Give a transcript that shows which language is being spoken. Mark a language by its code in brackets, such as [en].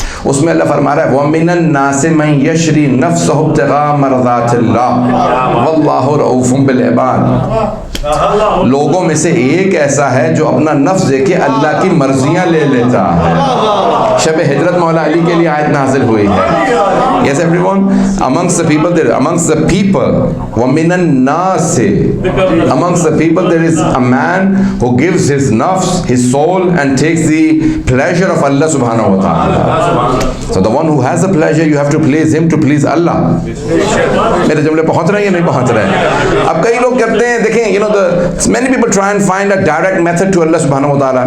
[ur] اس میں اللہ فرما رہا ہے [ar] وَمِنَ النَّاسِ مَن يَشْرِي نَفْسَهُ ابْتِغَاءَ مَرْضَاتِ اللَّهِ وَاللَّهُ رَءُوفٌ بِالْعِبَادِ. [ur] لوگوں میں سے ایک ایسا ہے جو اپنا نفس دے کے اللہ کی مرضیاں لے لیتا ہے. شب ہجرت مولا علی کے لیے آیت نازل ہوئی ہے. [en] Yes everyone, amongst the people there, amongst the people, [ar] وَمِنَ النَّاسِ, [en] amongst the people there is a man who gives his nafs, his soul, and takes the pleasure of Allah subhanahu wa ta'ala. So the one who has the pleasure, you have to please him to please Allah. [ur] میرے جملے پہنچ رہے ہیں یا نہیں پہنچ رہے ہیں؟ اب کئی لوگ کرتے ہیں، دیکھیں [en] many people try and find a direct method to Allah subhanahu wa ta'ala.